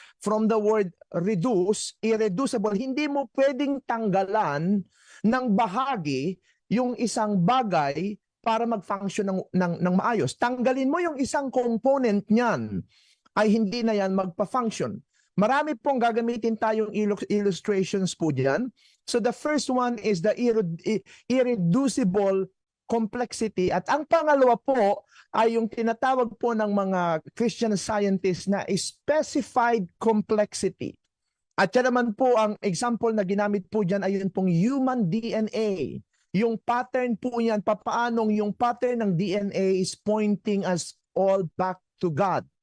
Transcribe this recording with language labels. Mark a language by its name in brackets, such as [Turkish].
[English] From the word reduce, [Filipino] irreducible, hindi mo pwedeng tanggalan ng bahagi yung isang bagay para mag-function ng maayos. Tanggalin mo yung isang component niyan, ay hindi na yan magpa-function. Marami pong gagamitin tayong illustrations po diyan. [English] So the first one is the irreducible complexity. [Filipino] At ang pangalawa po ay yung tinatawag po ng mga Christian scientists na specified complexity. At yan naman po ang example na ginamit po dyan ay yun pong human DNA. Yung pattern po yan, papaanong yung pattern ng DNA [English] is pointing us all back to God.